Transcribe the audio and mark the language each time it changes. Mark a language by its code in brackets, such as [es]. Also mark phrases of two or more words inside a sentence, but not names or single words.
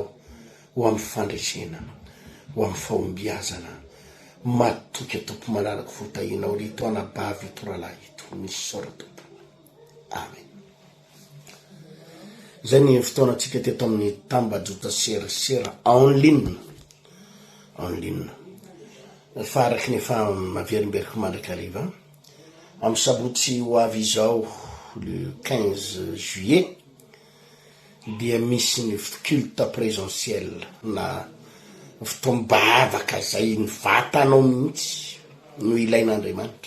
[mg] Ho amin'ny fandresena, ho amin'ny fahombiazana. Matoky tompo malalaky fotahinao rito anabavy ito rahalahy ito. Misy sora tompo. Amen. Zay ny fotoanantsika teto amin'ny tambajota serasera [fr] en ligne. En ligne. [mg] Fa araky ny fa maverimberiko mandraka hariva. Amin'ny sabotsy ho avy izao [fr] le 15 juillet [mg] dia misy ny [fr] culte présentiel [mg] na fotoam-bavaka zay ny vatanao mihitsy no ilain'Andriamanitra.